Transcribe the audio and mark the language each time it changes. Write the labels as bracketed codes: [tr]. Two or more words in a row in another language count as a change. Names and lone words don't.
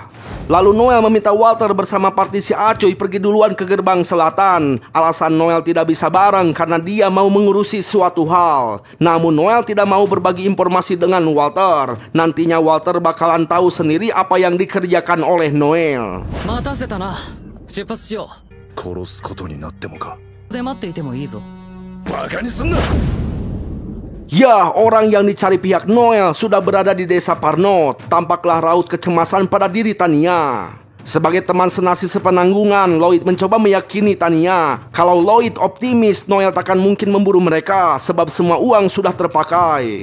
[id] Lalu Noel meminta Walter bersama parti si Acuy pergi duluan ke gerbang selatan. Alasan Noel tidak bisa bareng karena dia mau mengurusi suatu hal. Namun Noel tidak mau berbagi informasi dengan Walter. Nantinya Walter bakalan tahu sendiri apa yang dikerjakan oleh Noel. [ja] 待たせたな。出発しよう。殺すことになってもか。で待っていてもいいぞ。バカにすんな。 [id] Ya, orang yang dicari pihak Noel sudah berada di desa Parnot. Tampaklah raut kecemasan pada diri Tania. Sebagai teman senasib sepenanggungan, Lloyd mencoba meyakini Tania. Kalau Lloyd optimis, Noel takkan mungkin memburu mereka sebab semua uang sudah terpakai.